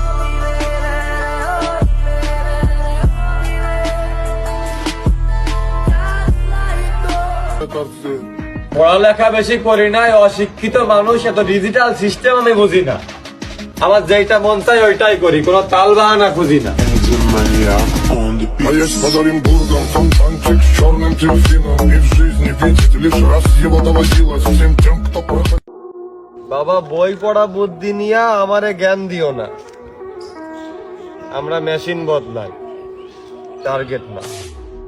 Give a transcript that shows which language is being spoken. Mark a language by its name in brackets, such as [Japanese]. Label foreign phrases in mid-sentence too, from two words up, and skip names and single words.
[Bangla] পড়ালেখা বেশি করি নাই, অশিক্ষিত মানুষ, এত [English] digital system [Bangla] আমি বুঝি না। আমার যেটা মন চাই ওইটাই করি, কোনো তাল বাহানা খুঁজি না। [Russian] А я под Оренбургом, фонтанчик с черным дельфином. И в жизни видеть лишь раз его доводилось всем тем, кто проходил. [Bangla] বাবা, বই পড়া বুদ্ধি নিয়া আমারে জ্ঞান দিও না। আমরা মেশিন বদলাই, টার্গেট না।